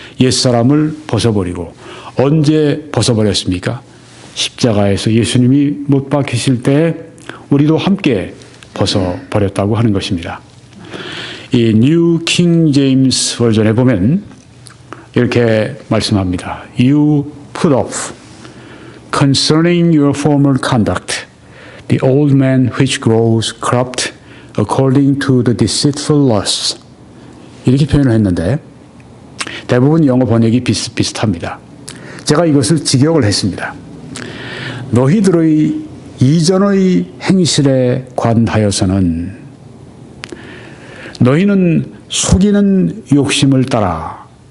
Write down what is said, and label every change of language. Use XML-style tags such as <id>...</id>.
<ko>옛사람을 벗어버리고 언제 벗어버렸습니까? 십자가에서 예수님이 못 박히실 때 우리도 함께 벗어버렸다고 하는 것입니다. 이 뉴 킹 제임스 버전에 보면 이렇게 말씀합니다.</ko> <en>You put off concerning your former conduct the old man which grows corrupt according to the deceitful lusts.</en> <ko>이렇게 표현을 했는데 대부분 영어 번역이 비슷비슷합니다. 제가 이것을 직역을 했습니다. 너희들의 이전의 행실에 관하여서는 너희는 속이는 욕심을 따라</ko>